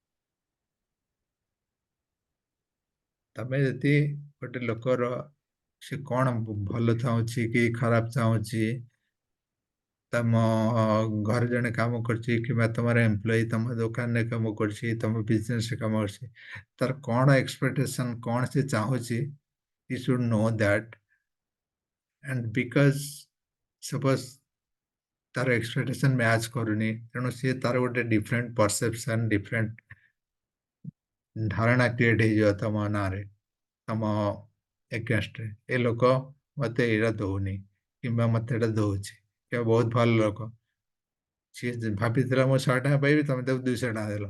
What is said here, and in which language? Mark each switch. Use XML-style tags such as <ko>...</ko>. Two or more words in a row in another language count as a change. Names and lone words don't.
<or>ତମେ ଯଦି ଗୋଟେ ଲୋକର ସେ କଣ ଭଲ ଚାହୁଁଛି କି ଖରାପ ଚାହୁଁଛି, ତମ ଘରେ ଜଣେ କାମ କରୁଛି କିମ୍ବା ତମର ଏମ୍ପ୍ଲୟି ତମ ଦୋକାନରେ କାମ କରୁଛି, ତମ ବିଜନେସରେ କାମ କରୁଛି, ତାର କଣ ଏକ୍ସପେକ୍ଟେସନ, କଣ ସେ ଚାହୁଁଛି,</or> <en>you should know that. And because suppose</en> <or>ତାର</or> <en>expectation match</en> <or>କରୁନି, ତେଣୁ ସିଏ ତାର ଗୋଟେ</or> <en>different perception,</en> <or>ଡିଫରେଣ୍ଟ ଧାରଣା କ୍ରିଏଟ ହେଇଯିବ ତମ ନାଁରେ, ତମ ଏଗେନଷ୍ଟରେ। ଏ ଲୋକ ମତେ ଏଇଟା ଦଉନି କିମ୍ବା ମତେ ଏଇଟା ଦଉଛି, କିମ୍ବା ବହୁତ ଭଲ ଲୋକ, ସିଏ ଭାବିଥିଲା ମୁଁ 100 ଟଙ୍କା ପାଇବି, ତମେ ତାକୁ 200 ଟଙ୍କା ଦେଲ।</or>